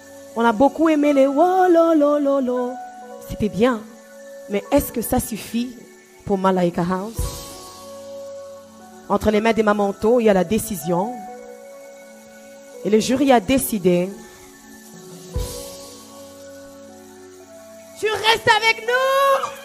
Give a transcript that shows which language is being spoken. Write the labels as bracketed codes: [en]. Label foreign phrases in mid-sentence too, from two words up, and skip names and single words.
[fr] On a beaucoup aimé les oh lo lo lo lo. C'était bien. Mais est-ce que ça suffit pour Malaika House? Entre les mains des Mamanto, il y a la décision. Et le jury a décidé. Tu restes avec nous?